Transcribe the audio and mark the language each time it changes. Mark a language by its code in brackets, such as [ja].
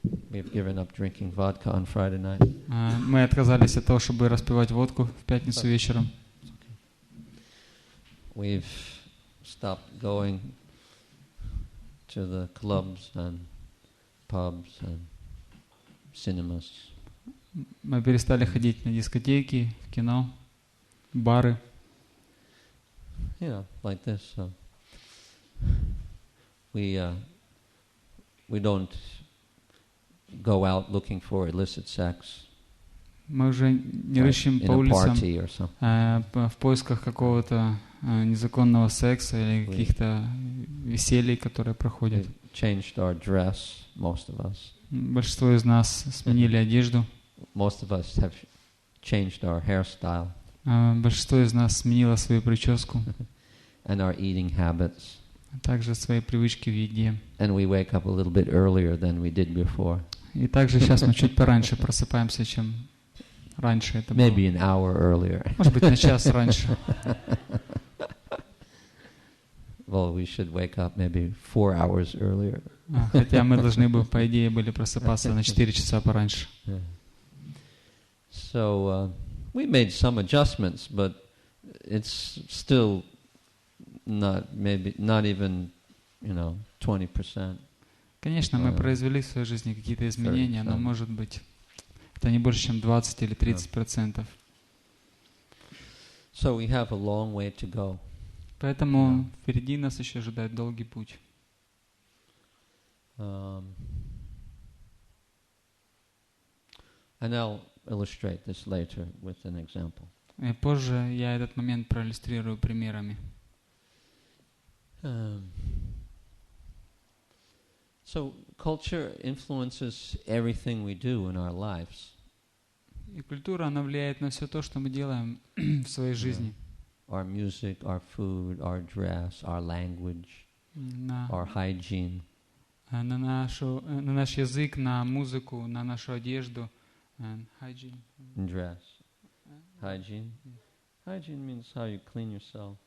[en] We've given up drinking vodka on Friday night. [ru] Мы отказались от того, чтобы распивать водку в пятницу вечером. [en] We've stopped going to the clubs and pubs and cinemas. [ru] Мы перестали ходить на дискотеки, в кино, бары. [en] Yeah, like this. So we don't go out looking for illicit sex. [ru] Мы уже не рыщем по улицам в поисках какого-то незаконного секса или каких-то веселий, которые проходят. [en] Changed our dress, most of us. [ru] Большинство из нас сменили одежду. [en] Most of us have changed our hairstyle. [ru] Большинство из нас сменило свою прическу. [en] And our eating habits. [ru] Также свои привычки в еде. [en] And we wake up a little bit earlier than we did before. [ru] И также сейчас мы чуть пораньше просыпаемся, чем раньше это было. [en] Maybe an hour earlier. [ru] Может быть, на час раньше. [en] Well, we should wake up maybe 4 hours earlier. [ru] Хотя мы должны бы, по идее, были просыпаться на 4 часа пораньше. [en] So we made some adjustments, but it's still not even, 20%. [ru] Конечно, мы произвели в своей жизни какие-то изменения, но, может быть, это не больше, чем 20 или 30%. [en] So we have a long way to go. [ru] Поэтому впереди нас еще ожидает долгий путь. [en] And I'll illustrate this later with an example. [ru] И позже я этот момент проиллюстрирую примерами. [en] So culture influences everything we do in our lives. [ru] И культура, она влияет на все то, что мы делаем в своей жизни. [en] Our music, our food, our dress, our language, our hygiene. [ru] На наш язык, на музыку, на нашу одежду. [en] Hygiene. Dress. Hygiene. Hygiene means how you clean yourself.